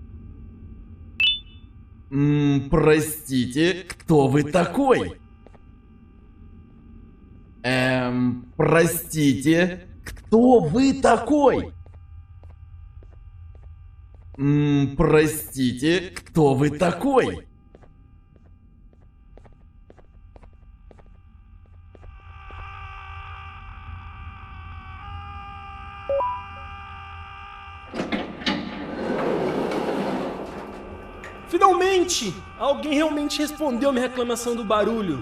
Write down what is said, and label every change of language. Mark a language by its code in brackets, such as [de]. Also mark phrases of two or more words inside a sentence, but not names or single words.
[ru] Простите, кто вы такой? Простите, кто вы такой? Простите, кто вы такой? [pt] Finalmente! Alguém realmente respondeu a minha reclamação do barulho.